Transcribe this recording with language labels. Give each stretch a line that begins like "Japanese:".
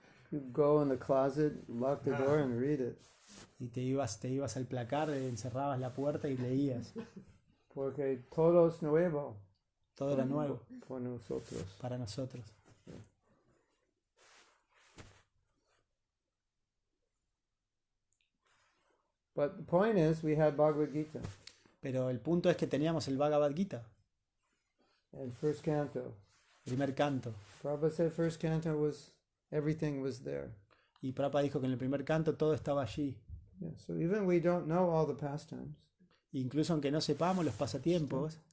English: You go in the closet, lock the door and read it.
Spanish: Y te ibas al placar, encerrabas la puerta y leías. Porque todo es nuevo Todo era nuevo por nosotros. para nosotros.
English: But the point is, we had Bhagavad Gita
Spanish: Pero el punto es que teníamos el Bhagavad Gita,
English: and first canto.
Spanish: primer canto.
English: Prabhupada said first canto was, everything was there.
Spanish: Y Prabhupada dijo que en el primer canto todo estaba allí.
English: Yeah, so even we don't know all the pastimes,
Spanish: Incluso aunque no sepamos los pasatiempos,